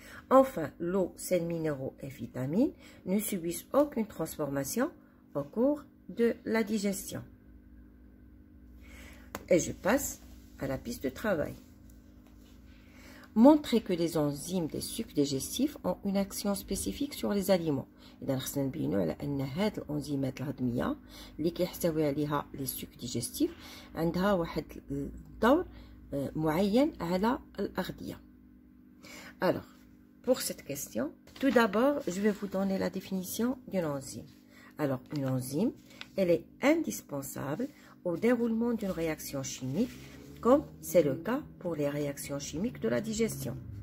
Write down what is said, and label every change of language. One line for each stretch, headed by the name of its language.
French: Enfin, l'eau, sels minéraux et vitamines ne subissent aucune transformation au cours de la digestion. Et je passe à la piste de travail. Montrer que les enzymes des sucs digestifs ont une action spécifique sur les aliments.
Arabic: إذا خصنا نبينوا على أن هاد الأنزيمات الهضمية اللي كيحتوي عليها
French: les sucs digestifs
Arabic: عندها واحد الدور معين على الأغذية.
French: Alors, pour cette question, tout d'abord, je vais vous donner la définition d'une enzyme. Alors, une enzyme, elle est indispensable au déroulement d'une réaction chimique, comme c'est le cas pour les réactions chimiques de la digestion.